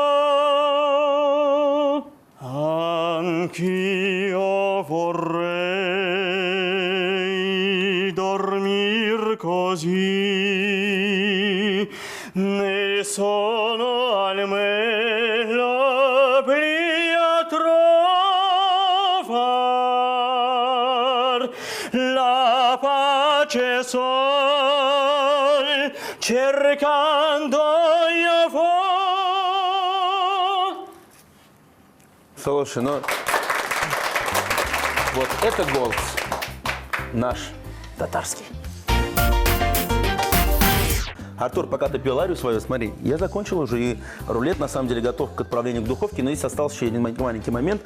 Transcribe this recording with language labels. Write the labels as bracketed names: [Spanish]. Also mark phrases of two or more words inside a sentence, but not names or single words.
[Italian] Anch'io vorrei dormir così, nel sonno almeno l'oblio trovar, la pace sol cercando io vo. [Russian] Слушай, ну вот это голос наш татарский. Артур, пока ты пил арию свою, смотри, я закончил уже, и рулет на самом деле готов к отправлению в духовке, но здесь остался еще один маленький момент.